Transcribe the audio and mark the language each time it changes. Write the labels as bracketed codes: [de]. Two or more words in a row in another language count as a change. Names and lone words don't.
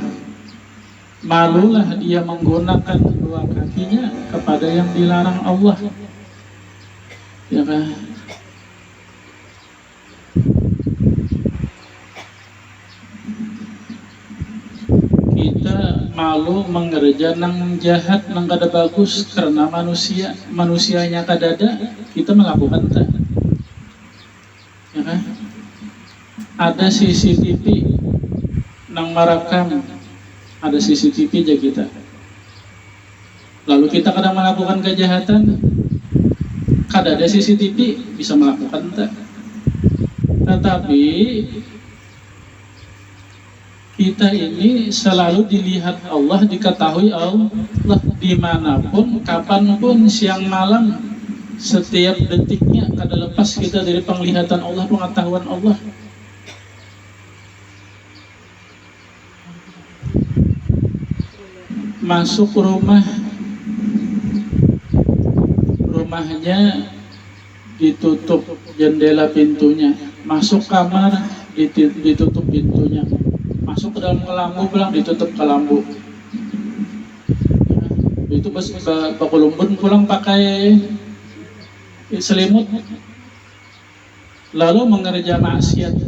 [id] Malulah dia menggunakan dua kakinya kepada yang dilarang Allah, ya kan? [bjn] Kita malu mengerja nang jahat nang kada bagus karena manusianya kadada kita melakukan tak, ya kan? [id] Ada CCTV nang merekam, ada CCTV aja kita, lalu kita kadang melakukan kejahatan, kada ada CCTV bisa melakukan tak. Tetapi kita ini selalu dilihat Allah, diketahui Allah dimanapun, kapanpun, siang malam, setiap detiknya kada lepas kita dari penglihatan Allah, pengetahuan Allah. Masuk rumahnya ditutup jendela pintunya, masuk kamar ditutup pintunya, masuk ke dalam kelambu pulang ditutup kelambu. [bjn] Itu bakulumbun pulang pakai selimut, lalu mengerja maksiat.